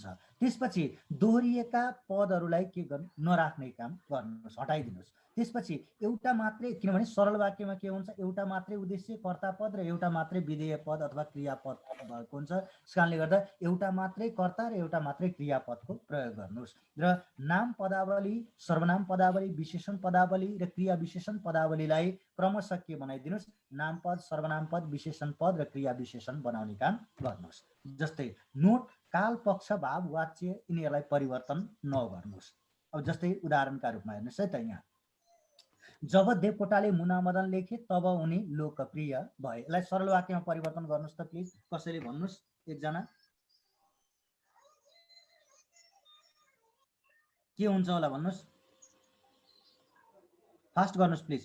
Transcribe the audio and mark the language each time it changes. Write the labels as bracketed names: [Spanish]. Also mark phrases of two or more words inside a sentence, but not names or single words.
[Nepali] त्यसपछि दोहोरिएका पदहरूलाई के गर्नु, नराख्ने काम गर्नुहोस्, हटाइदिनुहोस्। त्यसपछि एउटा मात्रै, किनभने सरल वाक्यमा के हुन्छ, एउटा मात्रै उद्देश्य कर्ता पद र एउटा मात्रै विधेय पद अथवा क्रियापद भएको हुन्छ। त्यस कारणले गर्दा एउटा मात्रै कर्ता र एउटा मात्रै क्रियापदको प्रयोग गर्नुहोस्। र नाम पदावली, सर्वनाम पदावली, विशेषण पदावली र क्रिया विशेषण पदावलीलाई क्रमशः के बनाइदिनुहोस्, नाम पद, सर्वनाम पद, विशेषण पद र क्रिया विशेषण बनाउने काम गर्नुहोस्। जस्तै नोट, काल, पक्ष, भाव, वाच्य यिनीहरूलाई परिवर्तन नगर्नुहोस्। अब जस्तै उदाहरणका रूपमा हेर्नुहोस् है त, यहाँ जब देवकोटाले मुना मदन लेखे तब उनी लोकप्रिय भए। यसलाई सरल वाक्यमा परिवर्तन गर्नुहोस् त प्लिज, कसैले भन्नुहोस्, एकजना के हुन्छ होला भन्नुहोस्, फास्ट गर्नुहोस् प्लिज।